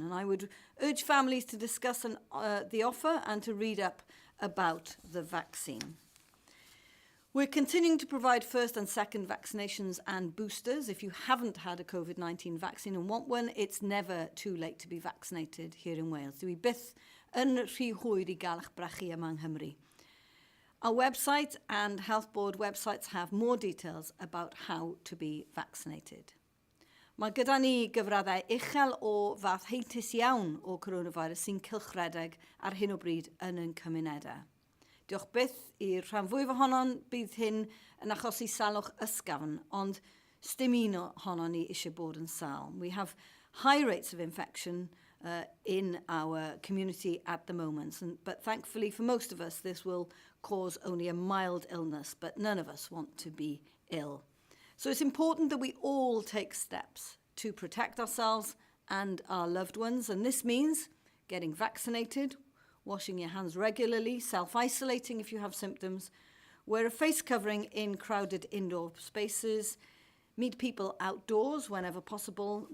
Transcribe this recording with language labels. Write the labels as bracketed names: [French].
[English] And I would urge families to discuss the offer and to read up about the vaccine. We're continuing to provide first and second vaccinations and boosters. If you haven't had a COVID-19 vaccine and want one, it's never too late to be vaccinated here in Wales. [Welsh] Dwi byth yn rhy hwyr I gael eich brachu yma yng Nghymru. [English] Our website and health board websites have more details about how to be vaccinated. [Welsh] Mae gyda ni gyfraddau uchel o fath heintus iawn o coronavirus sy'n cylchredeg ar hyn o bryd yn ein cymunedau. Diolch byth i'r rhan fwyaf ohonon bydd hyn yn achosi salwch ysgafn, ond sdim un ohonon ni eisiau bod yn sal. [English] We have high rates of infection in our community at the moment, but thankfully for most of us this will cause only a mild illness, but none of us want to be ill. So it's important that we all take steps to protect ourselves and our loved ones, and this means getting vaccinated, washing your hands regularly, self-isolating if you have symptoms, wear a face covering in crowded indoor spaces, meet people outdoors whenever possible.